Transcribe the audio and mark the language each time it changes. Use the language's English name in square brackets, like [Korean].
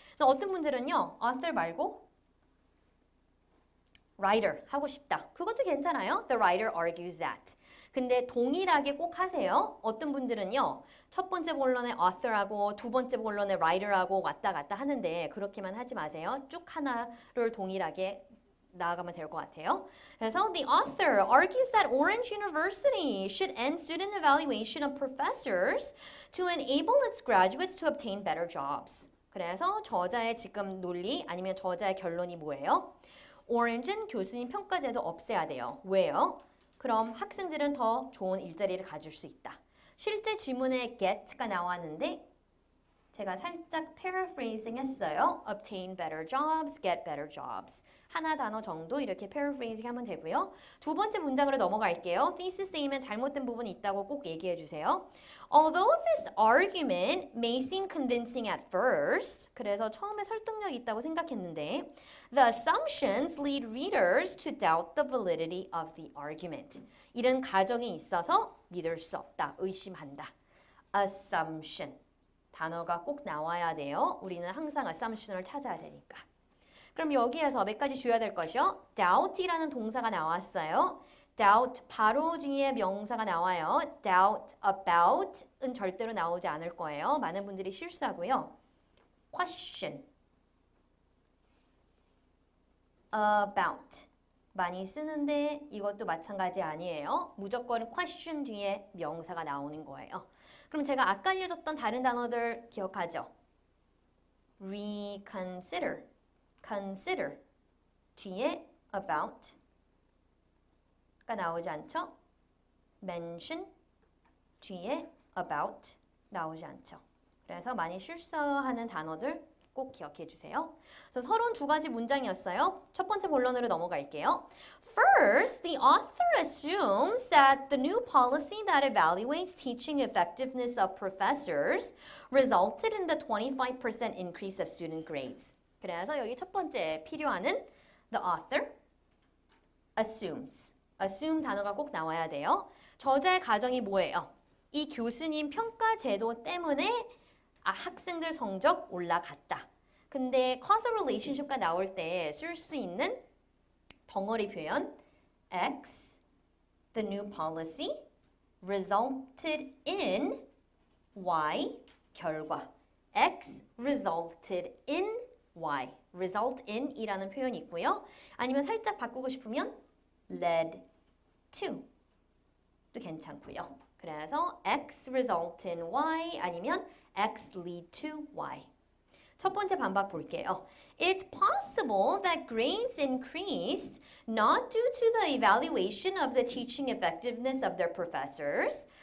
[Korean] 근데 어떤 분들은요 author 말고 writer 하고 싶다. 그것도 괜찮아요. [English] The writer argues that. [Korean] 근데 동일하게 꼭 하세요. 어떤 분들은요. 첫 번째 본론에 author하고 두 번째 본론에 writer하고 왔다 갔다 하는데 그렇게만 하지 마세요. 쭉 하나를 동일하게 나아가면 될 것 같아요. 그래서 [English] the author argues that Orange University should end student evaluation of professors to enable its graduates to obtain better jobs. [Korean] 그래서 저자의 지금 논리 아니면 저자의 결론이 뭐예요? 오렌지는 교수님 평가제도 없애야 돼요. 왜요? 그럼 학생들은 더 좋은 일자리를 가질 수 있다. 실제 지문에 get가 나왔는데 제가 살짝 paraphrasing 했어요. [English] obtain better jobs, get better jobs. [Korean] 하나 단어 정도 이렇게 paraphrasing 하면 되고요. 두 번째 문장으로 넘어갈게요. thesis statement 잘못된 부분이 있다고 꼭 얘기해 주세요. [English] Although this argument may seem convincing at first, [Korean] 그래서 처음에 설득력 있다고 생각했는데, [English] the assumptions lead readers to doubt the validity of the argument. [Korean] 이런 가정이 있어서 믿을 수 없다, 의심한다. assumption. 단어가 꼭 나와야 돼요. 우리는 항상 assumption을 찾아야 되니까. 그럼 여기에서 몇 가지 줘야 될 것이요. doubt이라는 동사가 나왔어요. doubt 바로 뒤에 명사가 나와요. doubt about은 절대로 나오지 않을 거예요. 많은 분들이 실수하고요. question about 많이 쓰는데 이것도 마찬가지 아니에요. 무조건 question 뒤에 명사가 나오는 거예요. 그럼 제가 아까 알려줬던 다른 단어들 기억하죠? reconsider, consider 뒤에 about가 나오지 않죠? mention 뒤에 about 나오지 않죠? 그래서 많이 실수하는 단어들 꼭 기억해 주세요. 그래서 서론 두 가지 문장이었어요. 첫 번째 본론으로 넘어갈게요. [English] First, the author assumes that the new policy that evaluates teaching effectiveness of professors resulted in the 25% increase of student grades. [Korean] 그래서 여기 첫 번째 필요하는 the author assumes. assume 단어가 꼭 나와야 돼요. 저자의 가정이 뭐예요? 이 교수님 평가 제도 때문에 학생들 성적 올라갔다. 근데 causal relationship가 나올 때 쓸 수 있는 덩어리 표현 X, [English] the new policy, resulted in Y, [Korean] 결과. [English] X resulted in Y, result in [Korean] 이라는 표현이 있고요. 아니면 살짝 바꾸고 싶으면 led to 도 괜찮고요. 그래서 [English] X result in Y [Korean] 아니면 [English] X lead to Y. [Korean] 첫 번째 반박 볼게요. [English] It's possible that grades increased not due to the evaluation of the teaching effectiveness of their professors.